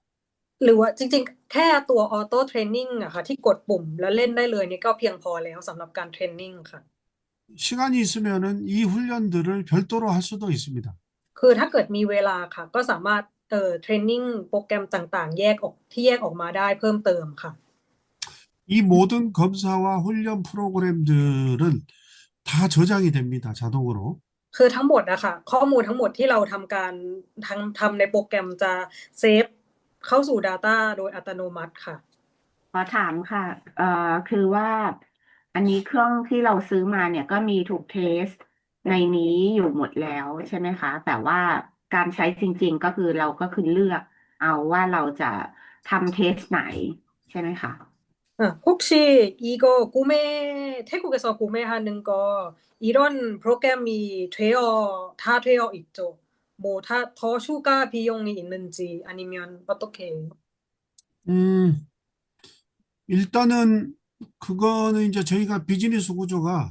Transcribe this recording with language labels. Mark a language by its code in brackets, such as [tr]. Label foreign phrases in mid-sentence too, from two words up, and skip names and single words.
[th] หรือว่าจริงๆ แค่ตัว [en] auto training [th] อะค่ะที่กดปุ่มแล้วเล่นได้เลยนี่ก็เพียงพอแล้วสำหรับการ training ค่ะ [ko] 시간이 있으면은 이 훈련들을 별도로 할 수도 있습니다. [th] คือถ้าเกิดมีเวลาค่ะ ก็สามารถtraining โปรแกรมต่างๆ แยกออกมาได้เพิ่มเติมค่ะ [ko] 이 모든 검사와 훈련 프로그램들은 다 저장이 됩니다. 자동으로. [th] คือทั้งหมดอะค่ะข้อมูลทั้งหมดที่เราทำการทำในโปรแกรมจะเซฟเข้าสู่ Data โดยอัตโนมัติค่ะ ขอถามค่ะคือว่าอันนี้เครื่องที่เราซื้อมาเนี่ยก็มีถูกเทสในนี้อยู่หมดแล้วใช่ไหมคะ แต่ว่าการใช้จริงๆก็คือเราก็คือเลือกเอาว่าเราจะทำเทสไหนใช่ไหมคะ [ko] 혹시 이거 태국에서 구매하는 거 이런 프로그램이 다 되어 있죠? 뭐 더 추가 비용이 있는지 아니면 어떻게 해요? 음, 일단은 그거는 이제 저희가 비즈니스 구조가